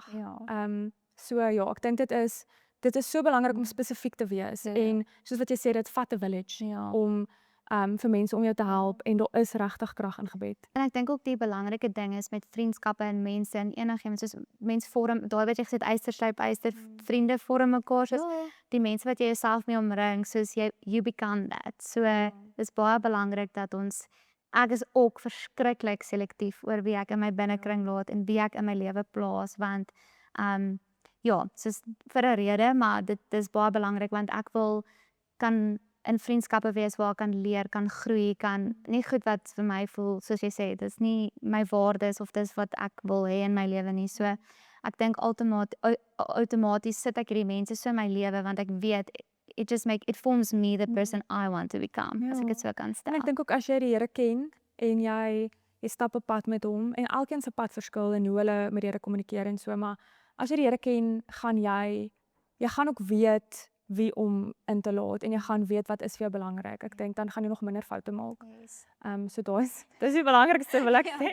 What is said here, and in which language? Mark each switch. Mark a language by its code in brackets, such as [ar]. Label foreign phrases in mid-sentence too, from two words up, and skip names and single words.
[af] So ja, ek dink dit is so belangrik om spesifiek te wees en soos wat jy sê dit vat 'n village om vir mense om jou te help en daar is regtig krag in gebed. En ek dink ook die belangrike ding is met vriendskappe en mense en enigiemand soos mense vorm, daai wat jy gesê yster slyp yster, vriende vorm mekaar soos die mense wat jy jouself mee omring, soos [en] you become that. [af] So dis baie belangrik dat ek is ook verskriklik selektief oor wie ek in my binnekring laat en wie ek in my lewe plaas want soos vir 'n rede, maar dit is baie belangrik want ek kan in vriendskappe wees waar ek kan leer, kan groei, kan nie goed wat vir my voel, soos jy sê, dis nie my waardes of dis wat ek wil hê in my lewe nie. So ek dink outomaties sit ek hierdie mense so in my lewe want ek weet [en] it forms me the person I want to become. [af] As ek dit so kan stel. En ek dink ook as jy die Here ken en jy stap 'n pad met hom en elkeen se pad verskil en hoe hulle met die Here kommunikeer en so, maar as jy die Here ken, gaan jy gaan ook weet wie om in te laat en jy gaan weet wat is vir jou belangrik. Ek dink dan gaan jy nog minder foute maak. So dis die belangrikste wil ek sê.